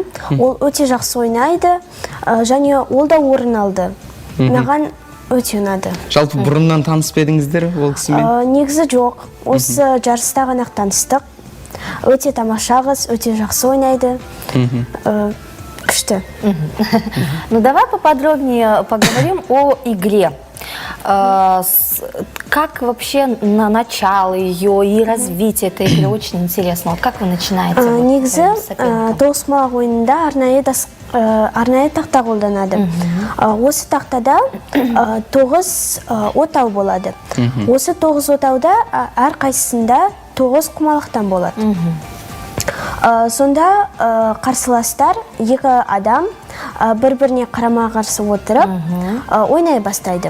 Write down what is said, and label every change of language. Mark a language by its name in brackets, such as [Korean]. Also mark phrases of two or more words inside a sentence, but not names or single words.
[Kazakh] Ол өте жақсы ойнайды. Және ол да орын алды. Маған өте ұнады. Жалпы бұрыннан таныс па едіңіздер ол кісімен? Негізі жоқ. Осы жарыста ғана таныстық. Өте тамаша қыз, өте жақсы ойнайды. Күшті. [Russian] Ну давай поподробнее поговорим о игре. Как вообще на начало ее и развитие этой игры очень интересно. Как вы начинаете? [Kazakh] Негізі тоғызқұмалақ ойынында арнайы тақта қолданады. Осы тақтада 9 отау болады. Осы 9 отауда әр қайсысында 9 құмалақтан болады. Сонда қарсыластар 2 адам бір-біріне қарама-қарсы отырып ойнай бастайды.